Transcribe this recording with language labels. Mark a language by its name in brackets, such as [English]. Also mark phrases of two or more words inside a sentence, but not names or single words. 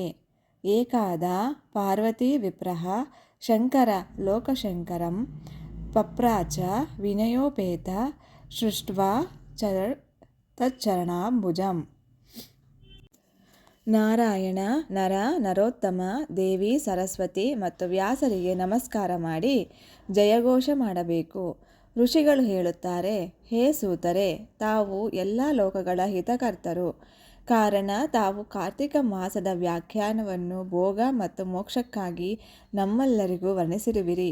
[Sanskrit] ಏಕಾದಾ ಪಾರ್ವತೀ ವಿಪ್ರಃ ಶಂಕರ ಲೋಕಶಂಕರಂ ಪಪ್ರಾಚ ವಿನಯೋಪೇತ ಸೃಷ್ಟ್ವಾ ತಚ್ಚರಣಾಂಬುಜಂ. [Kannada] ನಾರಾಯಣ, ನರ, ನರೋತ್ತಮ, ದೇವಿ ಸರಸ್ವತಿ ಮತ್ತು ವ್ಯಾಸರಿಗೆ ನಮಸ್ಕಾರ ಮಾಡಿ ಜಯಘೋಷ ಮಾಡಬೇಕು. ಋಷಿಗಳು ಹೇಳುತ್ತಾರೆ, ಹೇ ಸೂತರೆ, ತಾವು ಎಲ್ಲ ಲೋಕಗಳ ಹಿತಕರ್ತರು. ಕಾರಣ ತಾವು ಕಾರ್ತಿಕ ಮಾಸದ ವ್ಯಾಖ್ಯಾನವನ್ನು ಭೋಗ ಮತ್ತು ಮೋಕ್ಷಕ್ಕಾಗಿ ನಮ್ಮೆಲ್ಲರಿಗೂ ವರ್ಣಿಸಿರುವಿರಿ.